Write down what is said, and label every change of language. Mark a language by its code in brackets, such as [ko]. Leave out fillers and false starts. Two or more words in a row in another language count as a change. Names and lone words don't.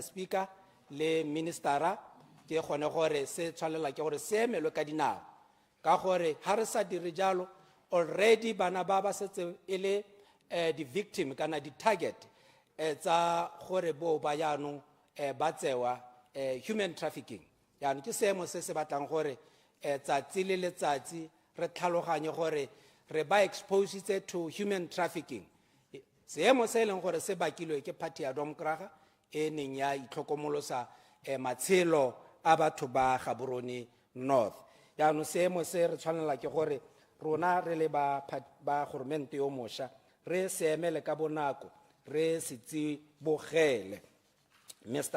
[tn] Speaker le ministera ke gone gore se tshwanela ke gore se emelwe ka dinao ka gore ha re sa dire jalo already bana ba setse e le di victim kana di target tsa gore bo ba yanong ba tsewa [en] human trafficking [tn] yaanong ke seemo se se batlang gore tsatsi le letsatsi re tlhaloganye gore re ba [en] exposed to human trafficking [tn] seemo se leng gore se bakilwe ke party ya Democrat e neng ya itlhokomolosa matshelo a batho ba Gaborone North yaanong seemo se re tshwanela ke gore rona re le ba goromente yo mosha re seemele ka bonako re se tsibogele Mr.